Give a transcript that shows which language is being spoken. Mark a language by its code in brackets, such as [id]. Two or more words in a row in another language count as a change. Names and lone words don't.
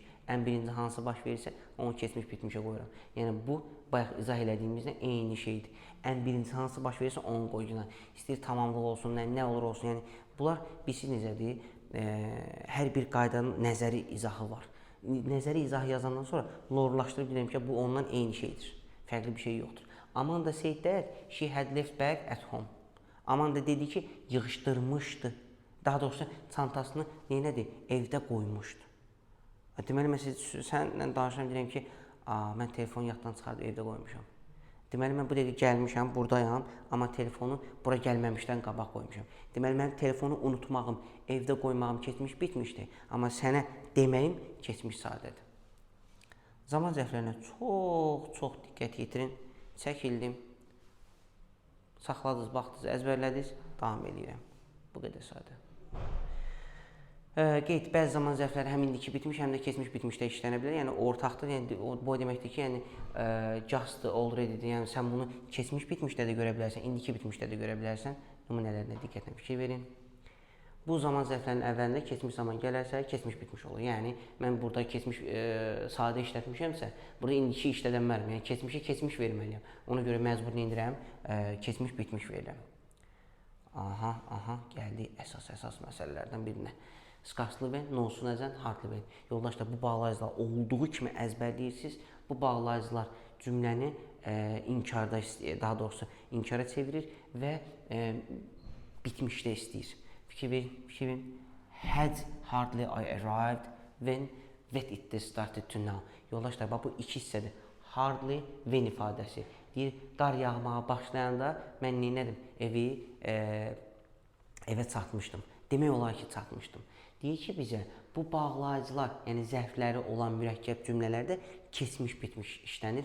[az] Ən birinci hansı baş verirsə, onu keçmiş bitmişə qoyuram. Yəni bu bayaq izah elədiyimizlə eyni şeydir. Ən birinci hansı baş verirsə, onu qoyuram. İstəyir tamamlıq olsun, nə olur olsun. Yəni bunlar bilirsiniz necədir? Hər bir qaydanın nəzəri izahı var. Nəzəri izahı yazandan sonra lorlaşdırıb deyirəm ki, bu ondan eyni şeydir. Fərqli bir şey yoxdur. [en] Amanda said that she had left bag at home. [az] Amanda dedi ki, yığışdırmışdı. Daha doğrusu çantasını neynədir? Evdə qoymuşdu. Deməli, mən sənlə danışıram, deyirəm ki, mən telefonu yaddan çıxardıb evdə qoymuşam. Deməli, mən bu dəqiqə gəlmişəm, buradayam, amma telefonu bura gəlməmişdən qabaq qoymuşam. Deməli, mənim telefonu unutmağım, evdə qoymağım keçmiş bitmişdi. Amma sənə deməyim keçmiş sadədir. Zaman zərflərinə çox diqqət yetirin. Çəkildim. Saxladınız, baxdınız, əzbərlədiniz, davam edirəm. Bu qədər sadə. Qeyd, bəzi zaman zərfləri həm indiki bitmiş, həm də keçmiş bitmişdə işlənə bilər. Yəni ortaqdır. Yəni bu deməkdir ki, yəni [en] just already- [az] dir. Yəni sən bunu keçmiş bitmişdə də görə bilərsən, indiki bitmişdə də görə bilərsən. Nümunələrinə diqqətlə fikir verin. Bu zaman zərflərinin əvvəlində keçmiş zaman gələrsə, keçmiş bitmiş olur. Yəni mən burada keçmiş sadə işlətmişəmsə, burada indiki işlədənməliyəm. Yəni keçmişə keçmiş verməliyəm. Ona görə məcbur indirəm, keçmiş bitmiş verirəm. Aha, gəldi əsas məsələlərdən birinə. [en] Scarcely when, no-sooner than, hardly when. [az] Yoldaşlar, bu bağlayıcılar olduğu kimi əzbərləyirsiniz. Bu bağlayıcılar cümləni inkarda, daha doğrusu inkara çevirir və bitmişdə istəyir. Fikir verin. [en] Had hardly I arrived when it started to now. [az] Yoldaşlar, bax bu iki hissədir. [en] Hardly when [az] ifadəsi. Deyir, qar yağmağa başlayanda mən neynədim? Evə çatmışdım. Demək olar ki, çatmışdım. Deyir ki, bizə bu bağlayıcılar, yəni zərfləri olan mürəkkəb cümlələrdə keçmiş bitmiş işlənir.